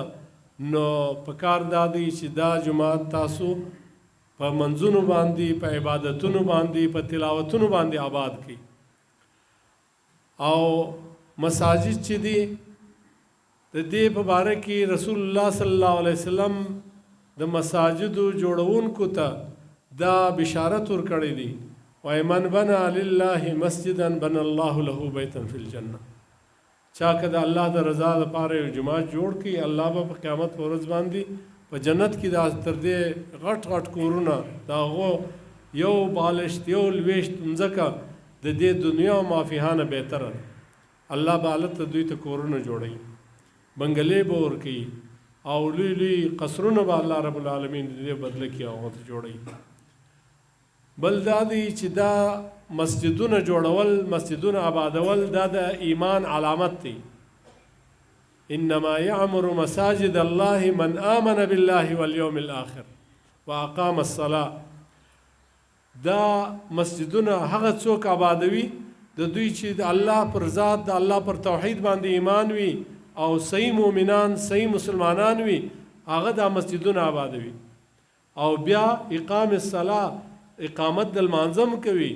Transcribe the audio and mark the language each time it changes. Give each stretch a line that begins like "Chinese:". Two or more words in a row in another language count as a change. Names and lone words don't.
Pashto: نو پکار دا دی چې دا جماعت تاسو په منځونو باندې، په عبادتونو باندې، په تلاوتونو باندې آباد کړئ. او مساجد چې دي د دې په باره کې رسول الله
Arabic: صلی الله علیه وسلم
Pashto: د مساجدو جوړونکو ته دا بشارت ورکړی دی:
Arabic: وای من بنا لله مسجدا بنا الله له بیتا فی الجنه.
Pashto: چا که د الله د رضا لپاره یو جماعت جوړ کړي، الله به په قیامت په ورځ باندې په جنت کې دا تر دې غټ غټ کورونه، د هغو یو بالشت یو لویشت مځکه د دې دنیا او مافیها نه بهتره ده. الله به هلته دوی ته کورونه جوړوي، بنګلې به ورکوي، او لوی لوی قصرونه به الله
Arabic: رب العالمین
Pashto: د دې بدله کې هغو ته جوړوي. بل دا دی چې دا مسجدونه جوړول، مسجدونه آبادول، دا د ایمان علامت دی.
Arabic: انما یعمر مساجد الله من آمن بالله والیوم الآخر واقام الصلاة.
Pashto: دا مسجدونه هغه څوک آبادوي د دوی چې د الله پر ذات، د الله پر توحید باندې ایمان وي او صحیح مؤمنان، صحیح مسلمانان وي، هغه دا مسجدونه آبادوي. او بیا
Arabic: اقام الصلاة،
Pashto: اقامت د لمانځه کوي.